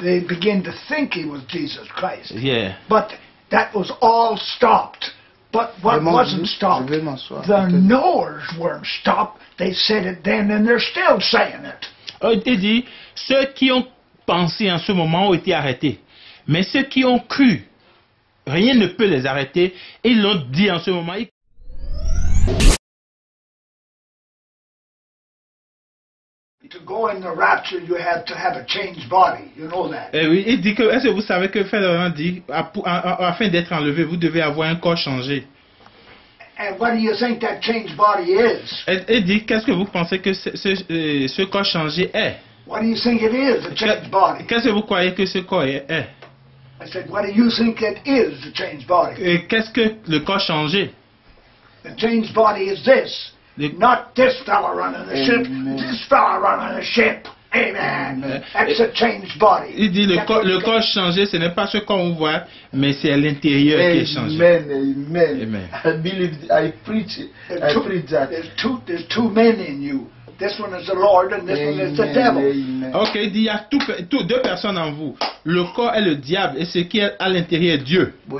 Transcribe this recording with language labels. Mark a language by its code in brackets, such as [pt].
[en] They began to think he was Jesus Christ. Yeah. But that was all stopped. But what wasn't stopped? The knowers weren't stopped. They said it then and they're still saying it. [fr] Il dit, ceux qui ont pensé en ce moment ont été arrêtés. Mais ceux qui ont cru, rien ne peut les arrêter. Ils l'ont dit en ce moment. [en] To go in the rapture, you have to have a changed body. You know that. [fr] Oui, il dit que, est-ce que vous savez que Frère dit, afin d'être enlevé, vous devez avoir un corps changé. [en] And what do you think that changed body is? [fr] Il dit, qu'est-ce que vous pensez que ce corps changé est? [en] What do you think it is, a changed body? [fr] Qu'est-ce que vous croyez que ce corps est? [en] I said, what do you think it is, the changed body? [fr] Qu'est-ce que le corps changé? [en] The changed body is this. Not this fella running the ship, this fella running the ship. Amen. That's a changed body. [fr] Il dit le corps changé, ce n'est pas ce qu'on voit, mais c'est l'intérieur qui est changé. [en] Amen. Amen. I believe, I preach that. There's two men in you. This one is the Lord and this one is the devil. Amen. [fr] Ok, il dit il y a deux personnes en vous. Le corps est le diable et ce qui est à l'intérieur est Dieu.